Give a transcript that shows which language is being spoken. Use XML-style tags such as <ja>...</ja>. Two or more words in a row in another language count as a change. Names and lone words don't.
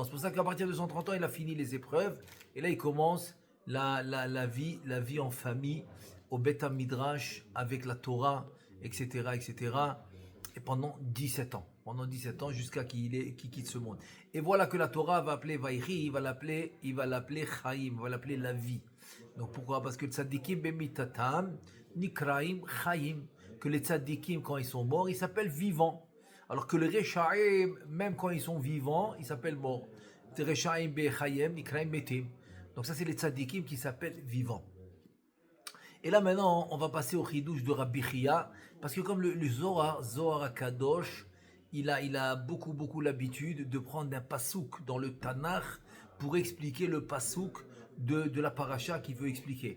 <fr>C'est pour ça qu'à partir de 130 ans, il a fini les épreuves. Et là, il commence la vie en famille, au</fr> <he>בית מדרש,</he> <fr>avec la Torah, etc., etc. Et pendant 17 ans. Pendant 17 ans, jusqu'à qu'il quitte ce monde. Et voilà que la Torah va appeler Vaïchi, il va l'appeler Chaim, il va l'appeler la vie. Donc pourquoi? Parce que le</fr> <he>צדיקים במיתתם, נקראים חיים,</he> <fr>que les tzadikim, quand ils sont morts, ils s'appellent vivants. Alors que les Rechaim, même quand ils sont vivants, ils s'appellent morts. Les</fr> <he>רשעים בחייהם, נקראים מתים.</he> <fr>Donc ça, c'est les tzadikim qui s'appellent vivants. Et là maintenant, on va passer au chidouche de Rabbi Chia, parce que comme le Zohar Kadosh, il a beaucoup l'habitude de prendre un pasouk dans le Tanakh pour expliquer le pasouk de la paracha qu'il veut expliquer.</fr>